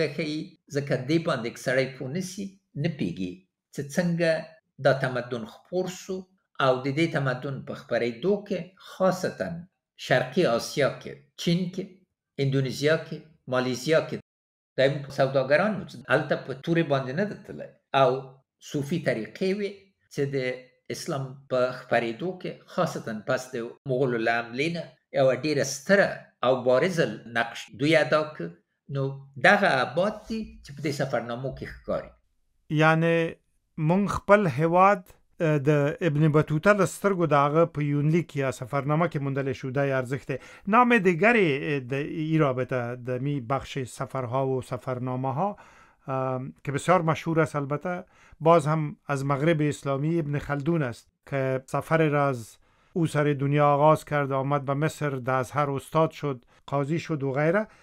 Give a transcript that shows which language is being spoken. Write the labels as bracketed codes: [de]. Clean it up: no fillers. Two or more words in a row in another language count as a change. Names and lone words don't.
[ps] ښیي، ځکه دې باندې که سړی پوه نسي نه پوهېږي چې څنګه دا تمدن خپور سو او د دې تمدن په خپرېدو کې خاصتا شرقي آسیا کې، چین کې، اندونیزیا کې، مالیزیا کې دایم سوداګران وو چې هلته په تورې باندې نه ده تللی او صوفي طریقې وې چې د اسلام په خپرېدو کې خاصتا پس د مغولو له حملې نه یوه ډېره ستره او بارزه نقش دوی ادا کړ. نو دغه ابعاد دي چې په دې سفرنامو کې ښکاري. یعنی مونږ خپل هیواد د ابن بطوطه له سترګو د هغه په یونلیک یا سفرنامه کې موندلی شو. دا یې ارزښت دی. [fa] نام دیگری د این رابطه د می بخش سفرها و سفرنامه ها که بسیار مشهور است، البته باز هم از مغرب اسلامی ابن خلدون است که سفر را از او سر دنیا آغاز کرد، آمد به مصر، در ازهر استاد شد، قاضی شد و غیره.